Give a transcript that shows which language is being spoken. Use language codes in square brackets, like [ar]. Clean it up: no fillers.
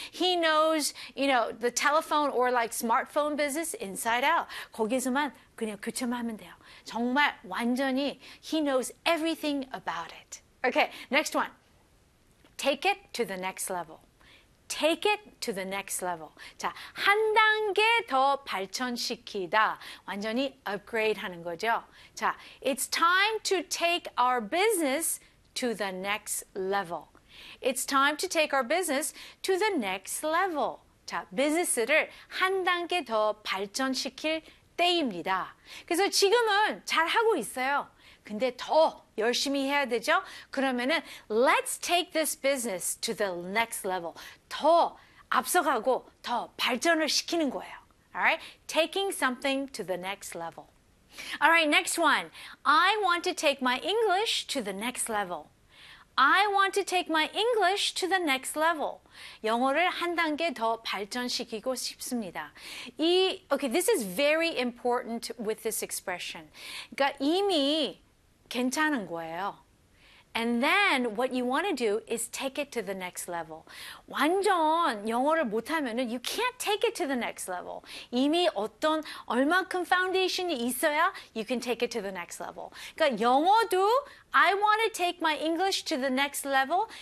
[en] He knows, you know, the telephone or like smartphone business inside out. [ko] 거기에서만 그냥 교체만 하면 돼요. 정말 완전히 [en] he knows everything about it. Okay, next one. take it to the next level. Take it to the next level. [ko] 자, 한 단계 더 발전시키다. 완전히 upgrade 하는 거죠. [en] 자, it's time to take our business to the next level. It's time to take our business to the next level. [ko] 자, 비즈니스를 한 단계 더 발전시킬 때입니다. 그래서 지금은 잘 하고 있어요. 근데 더 열심히 해야 되죠? 그러면은 [en] let's take this business to the next level. [ko] 더 앞서가고 더 발전을 시키는 거예요. [en] Alright? Taking something to the next level. Alright, next one. I want to take my English to the next level. I want to take my English to the next level. [ko] 영어를 한 단계 더 발전시키고 싶습니다. [en] 이, okay, this is very important with this expression. [ko] 그러니까 이미 괜찮은 거예요. [en] And then what you want to do is take it to the next level. [ko] 완전 영어를 못하면은 [en] you can't take it to the next level. [ko] 이미 어떤 얼만큼 foundation이 있어야 [en] you can take it to the next level. [ko] 그러니까 영어도 [en] I want to take my English to the next level.